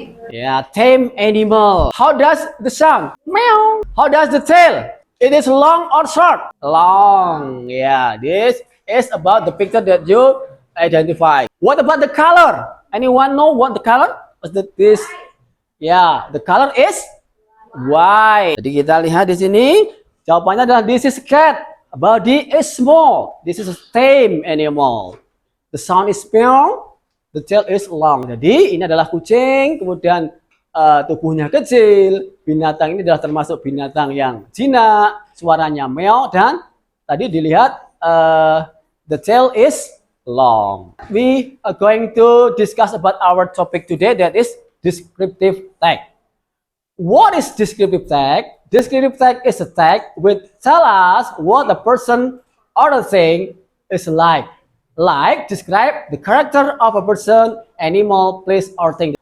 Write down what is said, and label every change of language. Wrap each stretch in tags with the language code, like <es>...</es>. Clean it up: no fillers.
<en>Yeah, tame animal. How does the sound? Meow. How does the tail? It is long or short? Long. Yeah, this is about the picture that you identify. What about the color? Anyone know what the color? What's this? Yeah, the color is white.</en> <id>Jadi kita lihat di sini, jawabannya adalah</id> <en>this is cat. Body is small. This is a tame animal. The sound is meow. The tail is long.</en> <id>Jadi ini adalah kucing, kemudian tubuhnya kecil. Binatang ini adalah termasuk binatang yang jinak, suaranya meow, dan tadi dilihat</id> <en>the tail is long. We are going to discuss about our topic today, that is descriptive tag. What is descriptive tag? Descriptive tag is a tag which tell us what the person or the thing is like. Like, describe the character of a person, animal, place, or thing.</en>